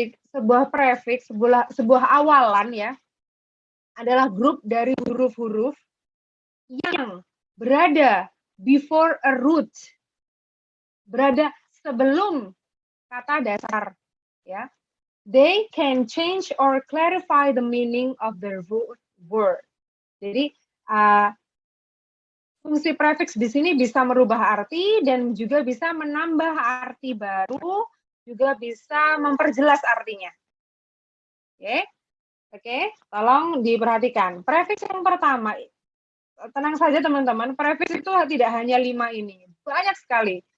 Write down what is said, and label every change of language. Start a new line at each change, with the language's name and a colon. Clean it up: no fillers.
Indonesian: Sebuah awalan ya, adalah grup dari huruf-huruf yang berada
English: before a root,
Indonesian: berada sebelum kata dasar, ya.
English: They can change or clarify the meaning of their word.
Indonesian: Jadi fungsi prefix di sini bisa merubah arti dan juga bisa menambah arti baru, juga bisa memperjelas artinya. Oke, tolong diperhatikan. Prefix yang pertama, tenang saja teman-teman, prefix itu tidak hanya 5 ini, banyak sekali.